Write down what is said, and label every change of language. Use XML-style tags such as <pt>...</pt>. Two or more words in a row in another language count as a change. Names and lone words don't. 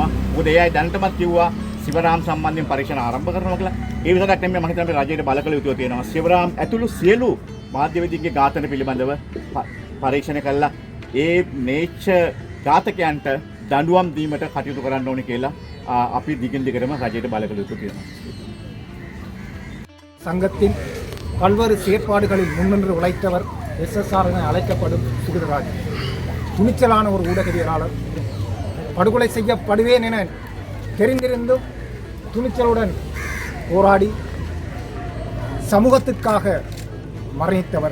<si>මොකද ඒ අය දැනටමත් කිව්වා සිවරාම් සම්බන්ධයෙන් පරීක්ෂණ ආරම්භ කරනවා කියලා. ඒ විතරක් නෙමෙයි මම හිතන්නේ රජයට බල කළ යුතුව තියෙනවා. සිවරාම් ඇතුළු සියලු මාධ්‍යවේදීන්ගේ ඝාතන පිළිබඳව පරීක්ෂණ කළා. ඒ නේච්ච ඝාතකයන්ට දඬුවම් දීමට කටයුතු කරන්න ඕනේ කියලා අපි දිගින් දිගටම රජයට බල කළ යුතුව තියෙනවා.</si> <ta>சங்கத்தின் பல்வேறு செயற்பாடுகளில் முன்னின்று உழைத்தவர் SSR என அழைக்கப்படும் சுகிர்தராஜன் துணிச்சலான ஒரு ஊடகவியலாளர். படுகொலை செய்யப்படுவேன் என தெரிந்திருந்தும் துணிச்சலுடன் போராடி சமூகத்திற்காக மரணித்தவர்.</ta>